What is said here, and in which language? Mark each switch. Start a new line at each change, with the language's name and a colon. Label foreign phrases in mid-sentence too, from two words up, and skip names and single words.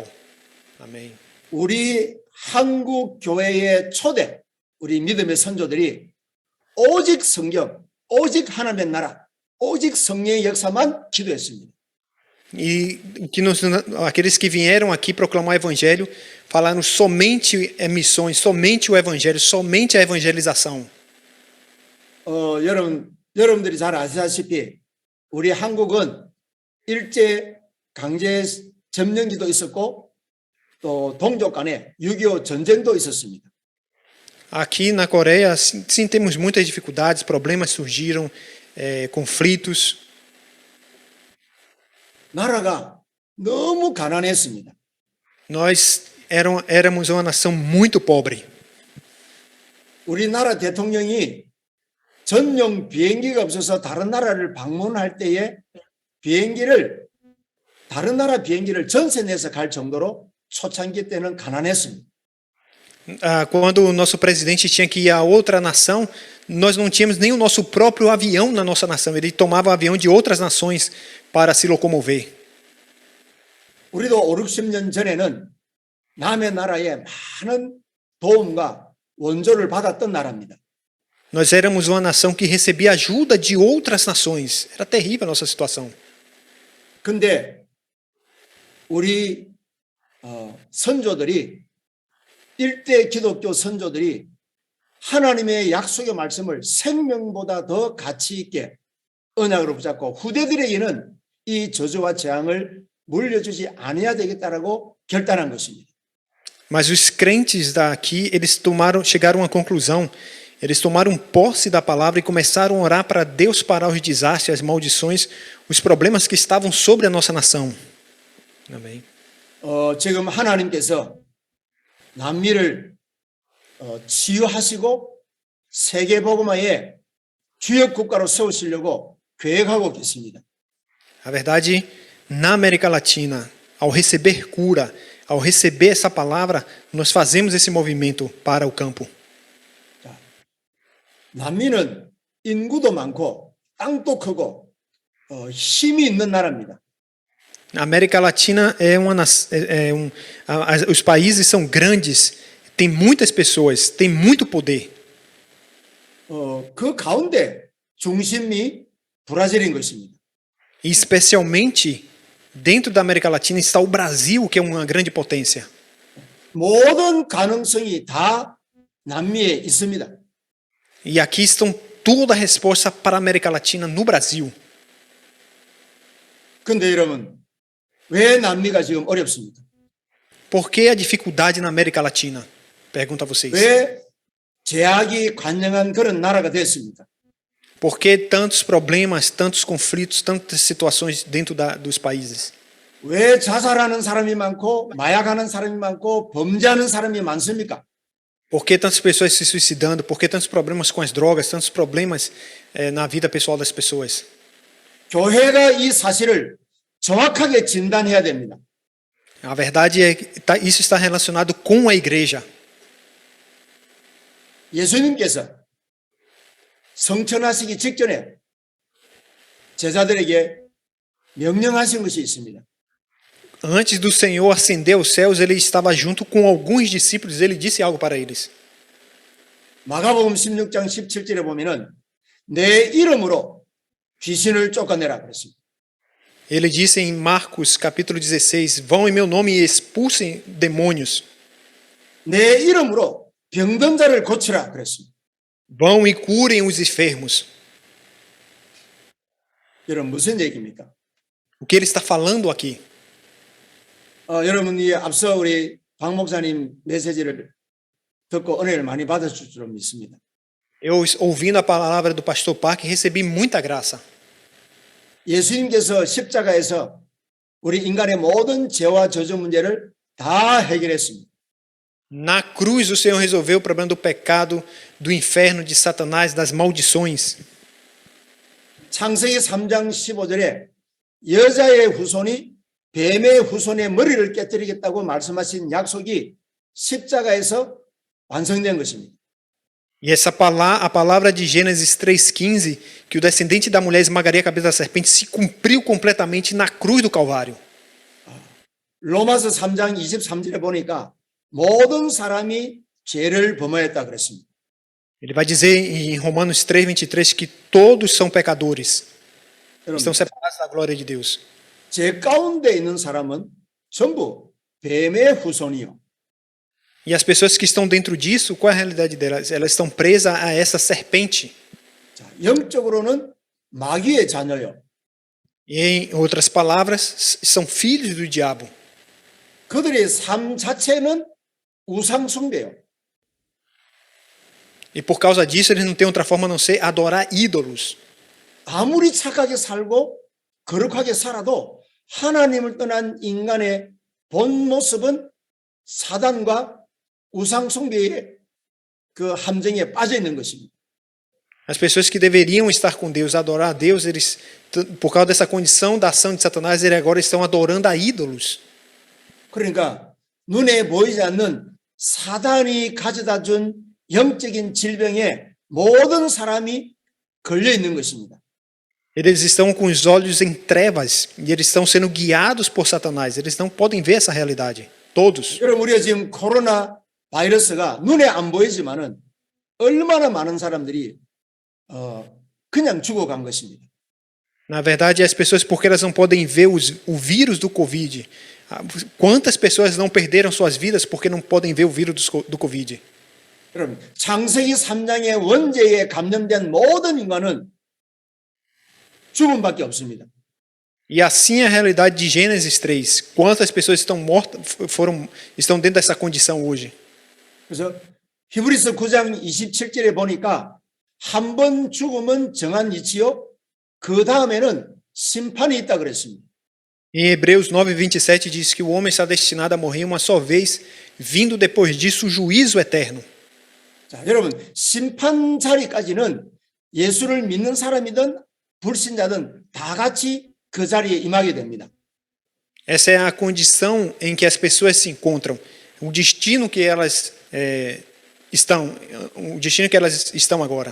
Portuguese: Amém.
Korean: 우리 한국 교회의 초대, 우리 믿음의 선조들이 오직 성경, 오직 하나님의 나라, 오직 성령의 역사만 기도했습니다.
Portuguese: E que aqueles que vieram aqui proclamar o Evangelho falaram somente missões, somente o Evangelho, somente a evangelização.
Korean: 여러분들이 잘 아시다시피 우리 한국은 일제 강제 점령기도 있었고 또 동족 간에 6.25 전쟁도 있었습니다.
Portuguese: Aqui na Coreia, sim, temos muitas dificuldades, problemas surgiram, conflitos.
Korean: 나라가 너무 가난했습니다.
Portuguese: Nós éramos uma nação muito pobre.
Korean: 우리나라 대통령이 전용 비행기가 없어서 다른 나라를 방문할 때에 다른 나라 비행기를 전세 내서 갈 정도로 초창기 때는 가난했습니다.
Portuguese: Quando o nosso presidente tinha que ir a outra nação, nós não tínhamos nem o nosso próprio avião na nossa nação. Ele tomava o avião de outras nações para se locomover.
Korean: 우리도 5, 60년 전에는 남의 나라에 많은 도움과 원조를 받았던 나라입니다.
Portuguese: Nós éramos uma nação que recebia ajuda de outras nações. Era terrível a nossa situação.
Korean: 근데 우리 선조들이 일대 기독교 선조들이 하나님의 약속의 말씀을 생명보다 더 가치 있게 언약으로 붙잡고 후대들에게는 이 저주와 재앙을 물려주지 아니해야 되겠다라고 결단한 것입니다.
Portuguese: Mas os crentes daqui, eles chegaram a uma conclusão. Eles tomaram posse da palavra e começaram a orar para Deus parar os desastres, as maldições, os problemas que estavam sobre a nossa nação. Amém.
Korean: 지금 하나님께서 남미를 치유하시고 세계복음화의 주역 국가로 세우시려고 계획하고 계십니다.
Portuguese: A verdade, na América Latina, ao receber cura, ao receber essa palavra, nós fazemos esse movimento para o campo.
Korean: 남미는 인구도 많고 땅도 크고 힘이 있는 나라입니다.
Portuguese: A América Latina os países são grandes, tem muitas pessoas, tem muito poder.
Korean: 그 가운데 중심이 브라질인 것입니다.
Portuguese: E especialmente dentro da América Latina está o Brasil, que é uma grande potência.
Korean: 모든 가능성이 다 남미에 있습니다.
Portuguese: E aqui estão toda a resposta para a América Latina no Brasil.
Korean: 근데 여러분, 왜 남미가 지금 어렵습니까?
Portuguese: Por que a dificuldade na América Latina? Pergunto a vocês.
Korean: 왜 제약이 관영한 그런 나라가 됐습니까?
Portuguese: Por que tantos problemas, tantos conflitos, tantas situações dentro dos países?
Korean: 왜 자살하는 사람이 많고 마약하는 사람이 많고 범죄하는 사람이 많습니까?
Portuguese: Por que tantas pessoas se suicidando? Por que tantos problemas com as drogas, tantos problemas na vida pessoal das pessoas?
Korean: 교회가 이 사실을 정확하게 진단해야 됩니다.
Portuguese: A verdade é que isso está relacionado com a igreja.
Korean: 예수님께서 성천하시기 직전에 제자들에게 명령하신 것이 있습니다.
Portuguese: Antes do Senhor ascender aos céus, ele estava junto com alguns discípulos, ele disse algo para eles.
Korean: 마가복음 16장 17절에 보면은 내 이름으로 귀신을 쫓아내라 그랬습니다.
Portuguese: Ele disse em Marcos capítulo 16, vão em meu nome e expulsem demônios.
Korean: 내 이름으로 병든 자를 고치라 그랬습니다.
Portuguese: Vão e curem os enfermos.
Korean: 여러분 무슨 얘기입니까?
Portuguese: O que ele está falando aqui?
Korean: 여러분이 앞서 우리 박 목사님 메시지를 듣고 은혜를 많이 받으실 줄 믿습니다.
Portuguese: Eu, ouvindo a palavra do pastor Park, recebi muita graça.
Korean: 예수님께서 십자가에서 우리 인간의 모든 죄와 저주 문제를 다 해결했습니다.
Portuguese: Na cruz, o Senhor resolveu o problema do pecado, do inferno, de Satanás, das maldições.
Korean: 창세기 3장 15절에 여자의 후손이 뱀의 후손의 머리를 깨뜨리겠다고 말씀하신 약속이 십자가에서 완성된 것입니다.
Portuguese: E essa a palavra de Gênesis 3,15, que o descendente da mulher esmagaria a cabeça da serpente, se cumpriu completamente na cruz do Calvário.
Korean: 로마서 3장 23절에 보니까 모든 사람이 죄를 범하였다 그랬습니다.
Portuguese: Ele vai dizer em Romanos 3,23 que todos são pecadores. Estão separados da glória de Deus.
Korean: 죄 가운데 있는 사람은 전부 뱀의 후손이요.
Portuguese: E as pessoas que estão dentro disso, qual é a realidade delas? Elas estão presas a essa serpente.
Korean: 자, 영적으로는 마귀의 자녀요.
Portuguese: E em outras palavras, são filhos do diabo.
Korean: 그들의 삶 자체는 우상 숭배요.
Portuguese: E por causa disso, eles não têm outra forma a não ser adorar ídolos.
Korean: 아무리 착하게 살고 거룩하게 살아도 하나님을 떠난 인간의 본 모습은 사단과 우상 숭배의 그 함정에 빠져 있는 것입니다.
Portuguese: As pessoas que deveriam estar com Deus, adorar a Deus, eles, por causa dessa condição da ação de Satanás, eles agora estão adorando a ídolos. 그러니까 눈에 보이지 않는 사단이 가져다 준 영적인 질병에 모든 사람이 걸려 있는 것입니다. Eles estão com os olhos em trevas e eles estão sendo guiados por Satanás. Eles não podem ver essa realidade. Todos.
Korean: 여러분 우리가 지금 코로나 바이러스가 눈에 안 보이지만은 얼마나 많은 사람들이 그냥 죽어간 것입니다.
Portuguese: Na verdade, as pessoas, porque elas não podem ver o vírus do Covid. Quantas pessoas não perderam suas vidas porque não podem ver o vírus do Covid?
Korean: 여러분 창세기 3장의 원죄에 감염된 모든 인간은 죽음밖에 없습니다.
Portuguese: E assim é a realidade de Gênesis 3. Quantas pessoas estão mortas, estão dentro dessa condição hoje?
Korean: 그래서 히브리서 9장 27절에 보니까 한 번 죽음은 정한 이치요. 그 다음에는 심판이 있다 그랬습니다.
Portuguese: Em Hebreus 9:27 diz que o homem está destinado a morrer uma só vez, vindo depois disso o juízo eterno.
Korean: 자, 여러분 심판 자리까지는 예수를 믿는 사람이든 불신자든 다 같이 그 자리에 임하게 됩니다.
Portuguese: Essa é a condição em que as pessoas se encontram. O destino que elas estão agora.